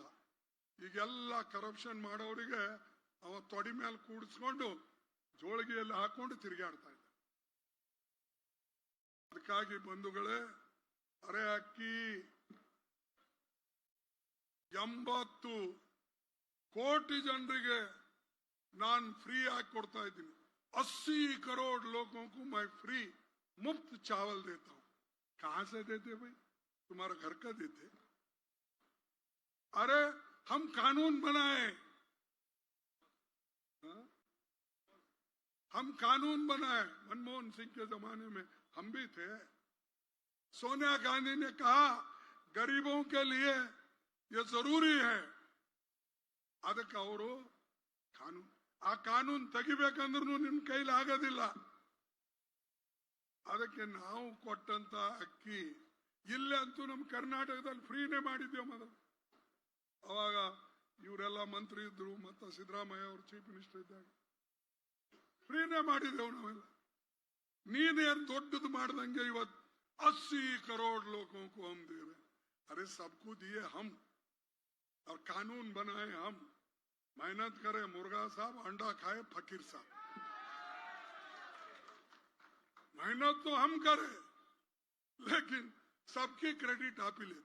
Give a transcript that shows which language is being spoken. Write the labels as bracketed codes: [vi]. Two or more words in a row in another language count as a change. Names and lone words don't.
[kn] ಈಗೆಲ್ಲ ಕರಪ್ಷನ್ ಮಾಡೋರಿಗೆ ಅವ ತೊಡಿ ಮೇಲೆ ಕೂಡಿಸ್ಕೊಂಡು ಜೋಳಿಗೆಯಲ್ಲಿ ಹಾಕೊಂಡು ತಿರುಗಾಡ್ತಾ ಇದ್ದ. ಅದಕ್ಕಾಗಿ ಬಂಧುಗಳೇ, ಅರೆ ಅಕ್ಕಿ 80 ಕೋಟಿ ಜನರಿಗೆ ನಾನು ಫ್ರೀ ಆಗಿ ಕೊಡ್ತಾ ಇದ್ದೀನಿ. [hi] 80 करोड़ लोगों को मैं फ्री मुफ्त चावल देता हूं. कहां से देते भाई? तुम्हारा घर का देते? अरे हम कानून बनाए, हम कानून बनाए. मनमोहन सिंह के जमाने में हम भी थे. सोनिया गांधी ने कहा गरीबों के लिए ये जरूरी है. [kn] ಅದಕ್ಕೆ ಅವರು ಆ ಕಾನೂನು ತೆಗಿಬೇಕಂದ್ರೂ ನಿಮ್ ಕೈಲಿ ಆಗೋದಿಲ್ಲ. ಅದಕ್ಕೆ ನಾವು ಕೊಟ್ಟಂತ ಅಕ್ಕಿ ಇಲ್ಲೇ ಅಂತೂ ನಮ್ಮ ಕರ್ನಾಟಕದಲ್ಲಿ ಫ್ರೀನೇ ಮಾಡಿದ್ದೇವೆ ಮೊದಲು. ಅವಾಗ ಇವರೆಲ್ಲ ಮಂತ್ರಿ ಇದ್ರು, ಮತ್ತೆ ಸಿದ್ದರಾಮಯ್ಯ ಅವರು [en] chief minister [kn] ಇದ್ದಾಗ ಫ್ರೀನೇ ಮಾಡಿದೆವು ನಾವೆಲ್ಲ. ನೀನೇನು ದೊಡ್ಡದು ಮಾಡ್ದಂಗೆ ಇವತ್ತು [hi] 80 करोड़ लोगों को हम दे रहे. अरे सबको दिए हम और कानून बनाए हम. मेहनत करे मुर्गा साहब, अंडा खाए फकीर साहब. मेहनत तो हम करे, लेकिन सबकी क्रेडिट आप ही लेते.